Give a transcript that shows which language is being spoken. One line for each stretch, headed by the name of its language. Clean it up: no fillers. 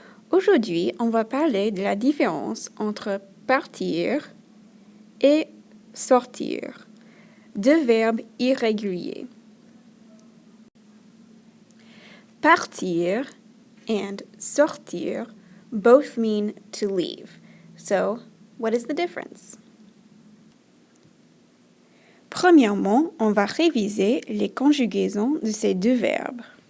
French: Aujourd'hui, on va parler de la différence entre partir et sortir, deux verbes irréguliers.
English: Partir and sortir both mean to leave. So, what is the difference?
French: Premièrement, on va réviser les conjugaisons de ces deux verbes.